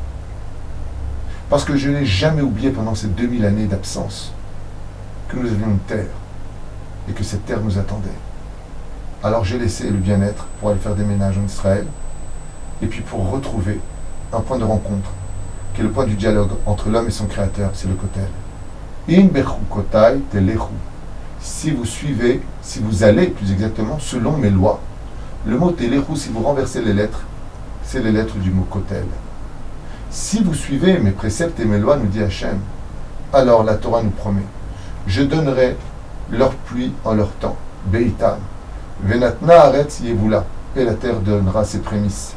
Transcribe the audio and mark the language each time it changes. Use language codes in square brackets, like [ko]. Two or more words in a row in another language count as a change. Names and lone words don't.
[fr] Parce que je n'ai jamais oublié pendant ces 2000 années d'absence que nous avions une terre et que cette terre nous attendait. Alors j'ai laissé le bien-être pour aller faire des ménages en Israël et puis pour retrouver un point de rencontre qui est le point du dialogue entre l'homme et son créateur, c'est le kotel. [he] אם בחוקותי תלכו. [fr] Si vous suivez, si vous allez plus exactement selon mes lois, le mot telechu, si vous renversez les lettres, c'est les lettres du mot kotel. Si vous suivez mes préceptes et mes lois, nous dit Hachem, alors la Torah nous promet, je donnerai leur pluie en leur temps, [he] בעתם ונתנה הארץ יבולה, [fr] et la terre donnera ses prémices.